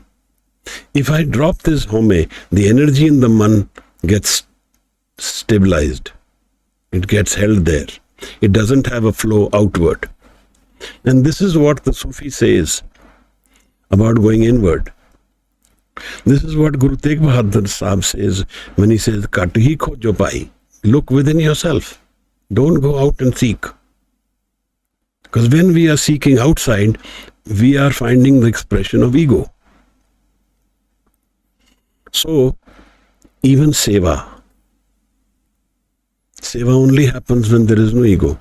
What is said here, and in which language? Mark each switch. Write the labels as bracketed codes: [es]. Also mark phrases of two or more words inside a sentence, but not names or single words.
[en] If I drop this home, the energy in the man gets stabilized. It gets held there. It doesn't have a flow outward. And this is what the Sufi says about going inward. This is what Guru Tegh Bahadur Sahib says when he says, [pa] Kat hi khojo pai. [en] Look within yourself. Don't go out and seek. Because when we are seeking outside, we are finding the expression of ego. So, even seva. Seva only happens when there is no ego.